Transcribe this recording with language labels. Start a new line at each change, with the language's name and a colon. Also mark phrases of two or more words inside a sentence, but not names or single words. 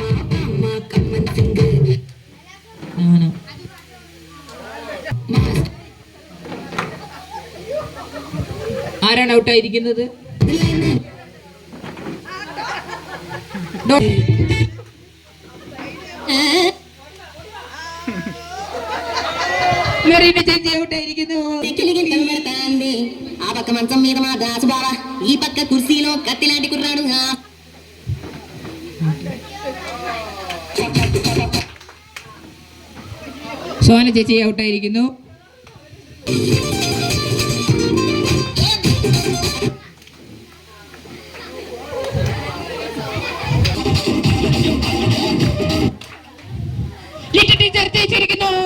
Malayalam: ആരാണ് ഔട്ടായിരിക്കുന്നത്? മെറീന ചേച്ചി ഔട്ടായിരിക്കുന്നു.
Telugu: ఆ పక్క మంచం మీద మా దాసు బావ, ఈ పక్క కుర్చీలో కత్తిలాంటి కుర్రాడు.
Malayalam: സോന ചേച്ചി ഔട്ടായിരിക്കുന്നു. ലിറ്റിൽ ടീച്ചർ ജയിച്ചിരിക്കുന്നു.